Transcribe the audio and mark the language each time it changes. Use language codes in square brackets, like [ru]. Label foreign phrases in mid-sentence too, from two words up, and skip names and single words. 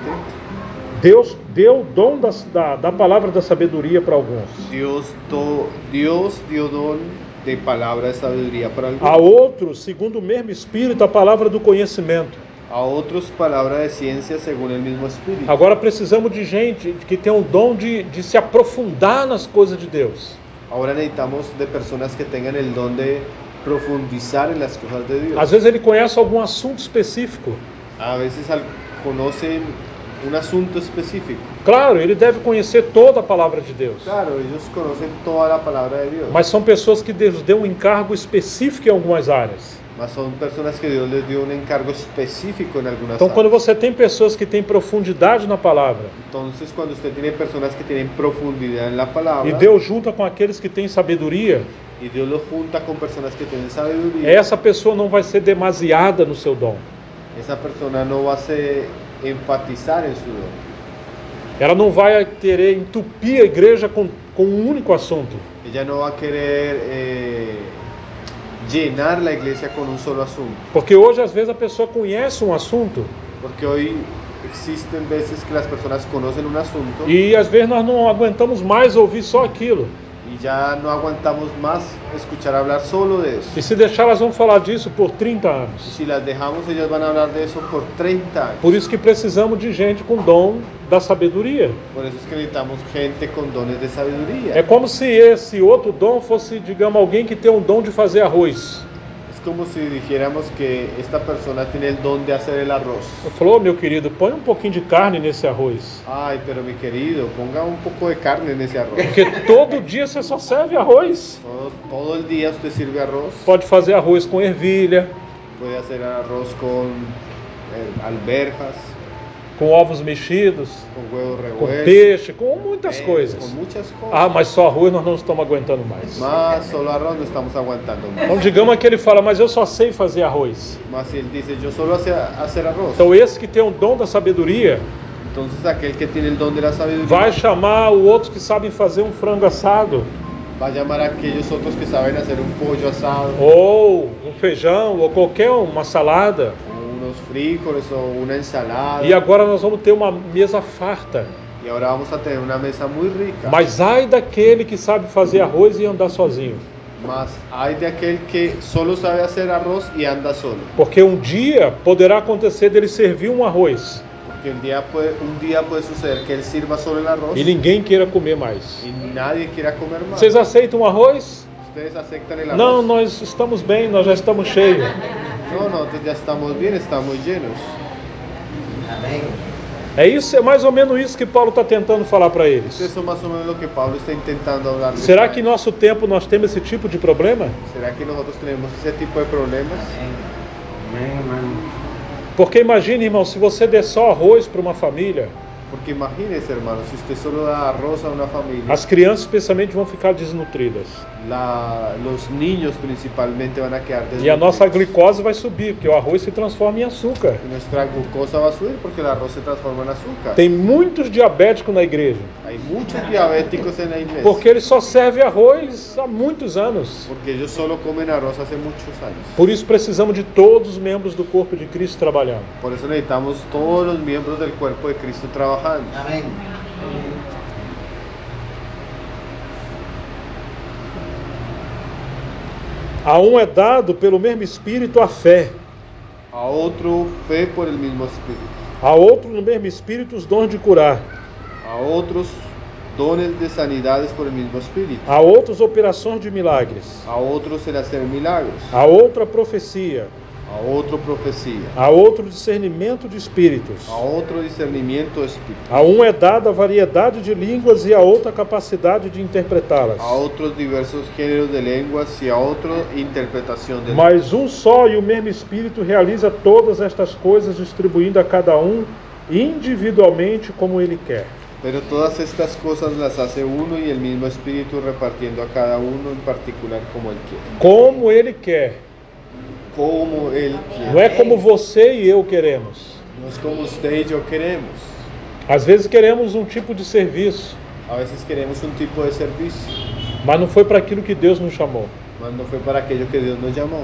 [pt] Deus deu o dom da palavra da sabedoria para alguns. [es] Dios dio don de palabra de sabiduría para [pt] A [es] algunos. [pt] outros, segundo o mesmo Espírito, a palavra do conhecimento. [es] A otros palabra de ciencia según el mismo Espíritu. [pt] Agora precisamos de gente que tem o dom de se aprofundar nas coisas de Deus. [es] Ahora necesitamos de personas que tengan el don de profundizar en las cosas de Dios. [pt] Às vezes ele conhece algum assunto específico. [es] A veces conocen un asunto específico. [pt] Claro, ele deve conhecer toda a palavra de Deus. [es] Claro, ellos conocen toda la palabra de Dios. [pt] Mas são pessoas que Deus deu um encargo específico em algumas áreas. [es] Mas son personas que Dios les dio un encargo específico en algunas [pt] Então, quando [es] áreas. [pt] você tem pessoas que têm profundidade na palavra, [es] Entonces, cuando usted tiene personas que tienen profundidad en la palabra [pt] e Deus junta com aqueles que têm sabedoria, [es] y Dios lo junta con personas que tienen sabiduría, [pt] essa pessoa não vai ser demasiada no seu dom. [es] esa persona no va a se enfatizar en su don. [pt] Ela não vai querer entupir a igreja com um único assunto. [es] Ella no va a querer llenar la iglesia con un solo asunto. [pt] Porque hoje, às vezes, a pessoa conhece um assunto [es] Porque hoy existen veces que las personas conocen un asunto [pt] e, às vezes, nós não aguentamos mais ouvir só aquilo. [es] y ya no aguantamos más escuchar hablar solo de eso. [pt] E se deixar, elas vão falar disso por 30 [es] Y [pt] anos. [es] si las dejamos, ellas van a hablar de eso por 30 años. [pt] Por isso que precisamos de gente com dom da sabedoria. [es] Por eso es que necesitamos gente con dones de sabiduría. [pt] É como se esse outro dom fosse, digamos, alguém que tem um dom de fazer arroz. [es] Es como si dijéramos que esta persona tiene el don de hacer el arroz. [pt] Eu falo, "Ô, meu querido, põe um pouquinho de carne nesse arroz. [es] Ay, pero mi querido, ponga un poco de carne en esse arroz. [pt] Porque todo dia você só serve arroz. [es] Todo el día usted sirve arroz. [pt] Pode fazer arroz com ervilha, [es] Puede hacer arroz con alberjas, [pt] com ovos mexidos, [es] con huevos [pt] com [es] revueltos, [pt] peixe, com muitas coisas. [es] con muchas cosas. [pt] Ah, mas só arroz nós não estamos aguentando mais. [es] Mas solo arroz no estamos aguantando más. [pt] Então digamos que ele fala, mas eu só sei fazer arroz. [es] Mas si él dice, yo solo sé hacer arroz. [pt] Então esse que tem o dom da sabedoria [es] Entonces aquel que tiene el don de la sabiduría [pt] vai chamar o outro que sabem fazer um frango assado, [es] va a llamar a aquellos otros que saben hacer un pollo asado, [pt] ou um feijão, ou qualquer uma salada. [es] unos frijoles o una ensalada. [pt] E agora nós vamos ter uma mesa farta. [es] Y ahora vamos a tener una mesa muy rica. [pt] Mas ai daquele que sabe fazer arroz e andar sozinho. [es] Mas hay de aquel que solo sabe hacer arroz y anda solo. [pt] Porque um dia poderá acontecer dele servir um arroz [es] Porque un día puede suceder que él sirva solo el arroz [pt] e ninguém queira comer mais. [es] y nadie quiera comer más. [pt] Vocês aceitam arroz? [es] Ustedes aceptan el arroz. [pt] Não, nós estamos bem, nós já estamos cheios. [es] No, nosotros ya estamos bien, estamos llenos. [pt] É isso, é mais ou menos isso que Paulo está tentando falar para eles. [es] Eso es más o menos lo que Pablo está intentando hablar. [pt] Será que em nosso tempo nós temos esse tipo de problema? [es] ¿Será que nosotros tenemos ese tipo de problemas? [pt] Porque imagine, irmão, se você der só arroz para uma família, [es] Porque imagínese, hermano, si usted solo da arroz a una familia, [pt] as crianças especialmente vão ficar desnutridas. [es] los niños principalmente van a quedar [pt] E a nossa [es] desnutridos. [pt] glicose vai subir, porque o arroz se transforma em açúcar. [es] Y nuestra glucosa va a subir porque el arroz se transforma en azúcar. [pt] Tem muitos diabéticos na igreja, [es] Hay muchos diabéticos en la iglesia [pt] porque eles só servem arroz há muitos anos. [es] porque ellos solo comen arroz hace muchos años. [pt] Por isso precisamos de todos os membros do corpo de Cristo trabalhando. [es] Por eso necesitamos todos los miembros del cuerpo de Cristo trabajando. [pt] A um é dado pelo mesmo Espírito a fé, [es] A otro fe por el mismo espíritu. [pt] a outro no mesmo Espírito os dons de curar, [es] A otros dones de sanidades por el mismo espíritu. [pt] a outros operações de milagres, [es] A otros el hacer milagros. [pt] a outra profecia, [es] A otro profecía. [pt] a outro discernimento de espíritos. [es] A otro discernimiento de espíritu. [pt] A um é dada a variedade de línguas e a outra a capacidade de interpretá-las. [es] A otros diversos géneros de lenguas y a otro interpretación de lenguas. [pt] Mas um só e o mesmo Espírito realiza todas estas coisas, distribuindo a cada um individualmente como ele quer. [es] Pero todas estas cosas las hace uno y el mismo espíritu repartiendo a cada uno en particular como él quiere. [pt] Como ele quer. [es] Como él [pt] Não [es] quiere. [pt] é como você e eu queremos. [es] No es como usted y yo queremos. [pt] Às vezes queremos um tipo de serviço, [es] A veces queremos un tipo de servicio, [pt] mas não foi para aquilo que Deus nos chamou. [es] mas no fue para aquello que Dios nos llamó.